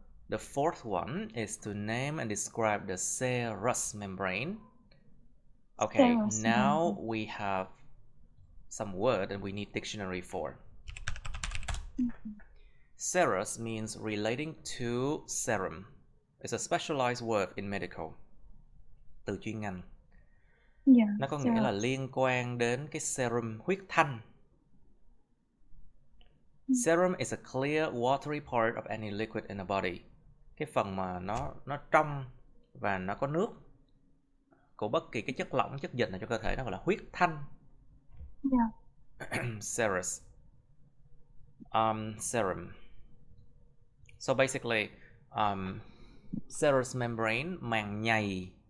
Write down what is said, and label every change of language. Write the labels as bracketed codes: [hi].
[en] The fourth one is to name and describe the serous membrane. Okay, now we have some word and we need dictionary for. Serous means relating to serum. It's a specialized word in medical. [vi] Từ chuyên ngành. Nó có nghĩa là liên quan đến cái serum, huyết thanh. [en] Serum is a clear watery part of any liquid in a body. [vi] Cái phần mà nó trong và nó có nước của bất kỳ cái chất lỏng, chất dịch nào trong cơ thể, nó gọi là huyết thanh. [en] Serous. Serum. So basically, serous membrane, [vi] màng nhầy.